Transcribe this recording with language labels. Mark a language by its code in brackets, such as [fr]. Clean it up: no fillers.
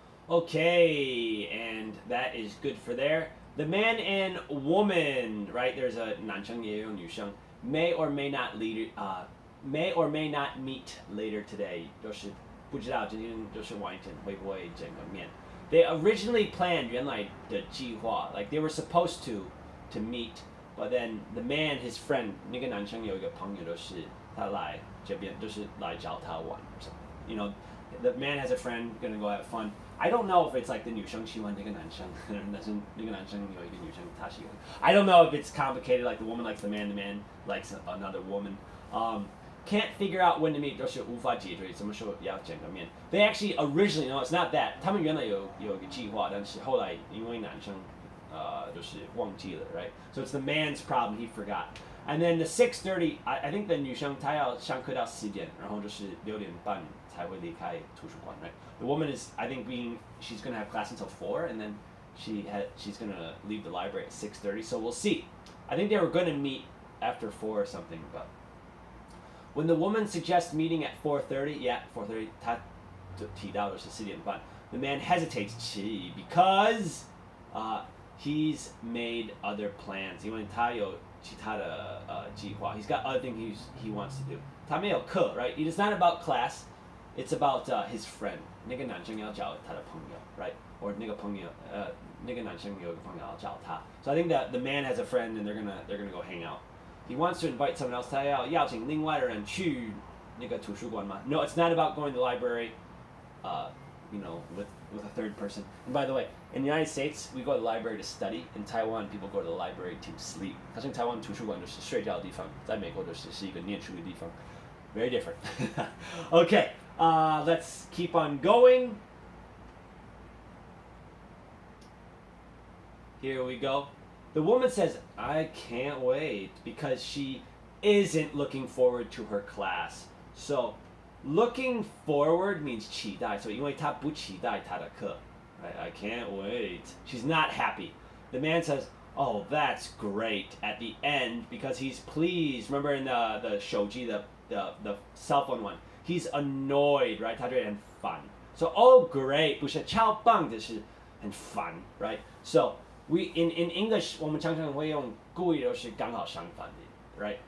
[en] Okay, and that is good for there. The man and woman, right? There's a [zh] 男生也有女生 [en] may or may not meet later today. [zh] 就是不知道今天就是晚一点会不会见个面。 [en] They originally planned [zh] 原来的计划 [en] like they were supposed to meet, but then the man, his friend, [zh] 那个男生有一个朋友就是他来这边就是来找他玩 [en] or something. You know, the man has a friend gonna go have fun. I don't know if it's like the [zh] 女生喜欢那个男生，但是那个男生有一个女生他喜欢。 [en] I don't know if it's complicated like the woman likes the man likes another woman. Can't figure out when to meet [zh] 就是无法解决什么时候要见个面。 [en] They actually originally, no, it's not that. [zh] 他们原来有一个计划，但是后来因为男生就是忘记了 right? [en] So it's the man's problem, he forgot. And then the 6:30, I think the [zh] 女生她要上课到10点，然后就是6点半才会离开图书馆 right? [en] The woman is, I think, she's going to have class until 4, and then she's going to leave the library at 6:30. So we'll see. I think they were going to meet after 4 or something, but when the woman suggests meeting at 4:30, yeah, 4:30, [zh] 她提到的是4点半. [en] The man hesitates 迟疑 because he's made other plans. [zh] 因为他有其他的计划. [en] He's got other things he wants to do. [zh] 他没有课 [en] right? It is not about class. It's about his friend. [zh] 那个男生要找他的朋友 right? Or 那个朋友那个男生有一个朋友要找他. [en] So I think that the man has a friend and they're gonna go hang out. He wants to invite someone else. [zh] 他要邀请另外的人去那个图书馆吗? [en] No, it's not about going to the library. You know, with a third person. And by the way, in the United States, we go to the library to study. In Taiwan, people go to the library to sleep. [zh] 好像台湾图书馆就是睡觉的地方，在美国就是一个念书的地方。 [en] Very different. Okay, let's keep on going. Here we go. The woman says, I can't wait because she isn't looking forward to her class. So, looking forward means 期待. [zh] So, 因为她不期待她的课. [en] Right? I can't wait. She's not happy. The man says, oh, that's great at the end because he's pleased. Remember in the 手机, the cell phone one. He's annoyed, right? [zh] 他觉得很烦. [en] So, oh, great. [zh] 不是超棒的是很烦, [en] right? So, we in English [zh] 我们常常会用故意都是刚好相反的 right?